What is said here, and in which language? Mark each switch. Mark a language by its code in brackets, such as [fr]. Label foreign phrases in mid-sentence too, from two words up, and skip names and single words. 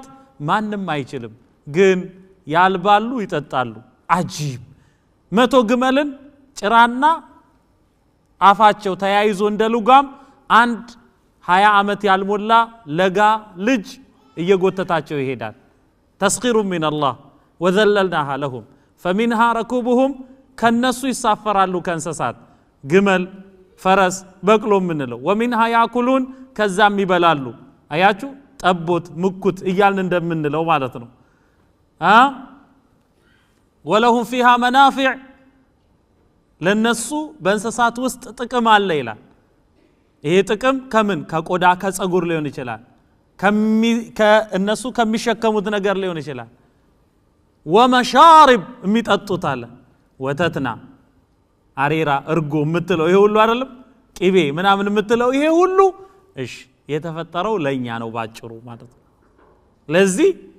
[am] ማንንም አይችልም ግን ያልባሉ ይጠጣሉ አጂብ 100 ግመልን ጭራና አፋቸው ተያይዞ እንደሉጋም አንድ 20 አመት ያልሞላ ለጋ ልጅ እየጎተታቸው ይሄዳል ተስኺሩ [ar] من الله وذللناها لهم فمنها ركوبهم [am] ከነሱ ይሳፈራሉ ከንሰሳት ግመል ፈረስ በቅሎ ምንለው [ar] ومنها ياكلون [am] ከዛም ይበላሉ አያችሁ ጠቦት ምኩት እያልን እንደምንለው ማለት ነው [ar] ولهم فيها منافع [am] ለነሱ በእንስሳት ውስጥ ጥቅም አለ ይላል ይሄ ጥቅም ከምን ከቆዳ ከጸጉር ሊሆን ይችላል ከእነሱ ከሚሸከሙት ነገር ሊሆን ይችላል ومشارب የሚጠጡት አለ ወተትና አሬራ እርጎ የምትለው ይሄ ሁሉ አይደለም ቅቤ ምናምን የምትለው ይሄ ሁሉ እሺ የተፈጠረው ለኛ ነው ባጭሩ ማለት ነው ለዚህ